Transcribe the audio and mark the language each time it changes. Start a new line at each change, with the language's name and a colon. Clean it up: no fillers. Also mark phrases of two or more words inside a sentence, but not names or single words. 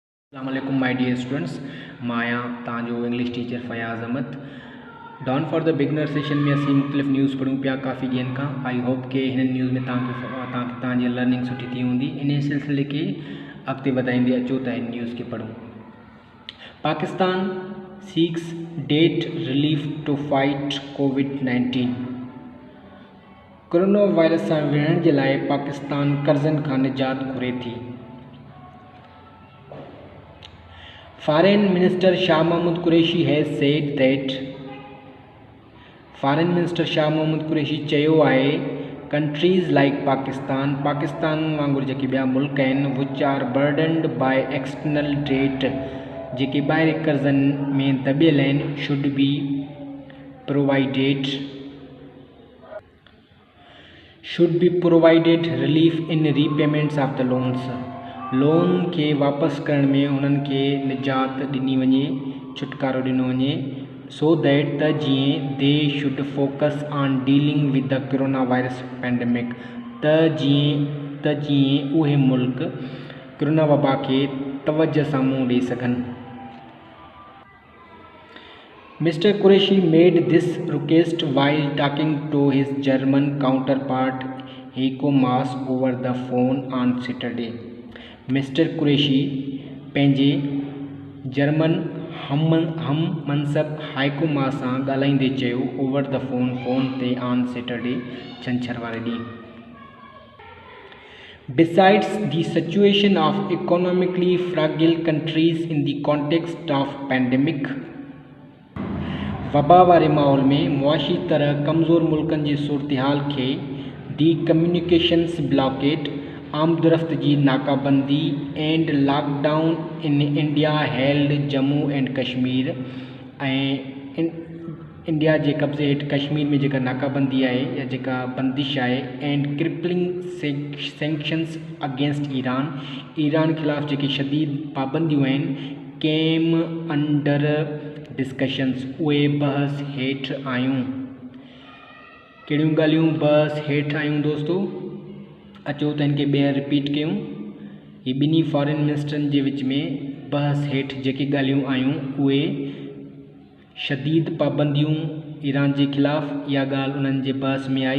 English: Assalamualaikum my dear students,
Sindhi: माया तव्हांजो
English: English teacher
Sindhi: फयाज़ अहमद।
English: Dawn for the beginner session
Sindhi: में असीं मुख़्तलिफ़ न्यूज़ पढ़ूं पिया काफ़ी ॾींहंनि खां।
English: I hope
Sindhi: के हिन न्यूज़ में तव्हांजी लर्निंग सुठी थी हूंदी। इन सिलसिले खे अॻिते वधाईंदे अचो त हिन न्यूज़ खे पढ़ूं।
English: Pakistan seeks debt relief to fight COVID-19.
Sindhi: कोरोना वायरस सां विढ़ण जे लाइ पाकिस्तान कर्ज़नि खां निजात घुरे थी।
English: Foreign Minister Shah Mahmood Qureshi has said that Foreign Minister Shah Mahmood Qureshi
Sindhi: चयो आहे
English: countries like Pakistan
Sindhi: वांगुरु जेके ॿिया मुल्क आहिनि
English: which are burdened by external debt
Sindhi: जेके ॿाहिरि कर्ज़नि में दॿियल आहिनि
English: should be provided relief in repayments of the loans।
Sindhi: लोन खे वापसि करण में उन्हनि खे निजात ॾिनी वञे, छुटकारो ॾिनो वञे,
English: so that
Sindhi: त जीअं
English: they should focus on dealing with the coronavirus pandemic
Sindhi: त जीअं उहे मुल्क कोरोना वबा खे तवजह सां मुंहुं ॾेई सघनि।
English: Mr. Qureshi made this request while talking to his German counterpart Heiko Maas over the phone on Saturday।
Sindhi: मिस्टर कुरैशी पंहिंजे जर्मन हम मनसब हाइको मास सां ॻाल्हाईंदे चयो
English: over the phone
Sindhi: ते
English: on Saturday
Sindhi: छंछरु वारे ॾींहुं।
English: Besides the situation of economically fragile countries in the context of pandemic,
Sindhi: वबा वारे माहौल में मुआशी तरह कमज़ोर मुल्कनि जी सूरतहाल खे
English: the communications blockade
Sindhi: आमदरफ़्त जी नाकाबंदी
English: and lockdown in India held Jammu and Kashmir
Sindhi: ऐं इंडिया जे कब्ज़े हेठि कश्मीर में जेका नाकाबंदी आहे या जेका बंदिश आहे
English: and crippling sanctions against Iran
Sindhi: ख़िलाफ़ जेके शदीद पाबंदियूं आहिनि
English: came under discussions
Sindhi: उहे बहस हेठि आयूं। कहिड़ियूं ॻाल्हियूं बहस हेठि आयूं दोस्तो? अचो त हिन खे ॿीहर रिपीट कयूं। ही ॿिन्ही फॉरेन मिनिस्टरनि जे विच में बहस हेठि जेके ॻाल्हियूं आयूं उहे शदीद पाबंदियूं ईरान जे ख़िलाफ़ु, इहा ॻाल्हि उन्हनि जे बहस में आई।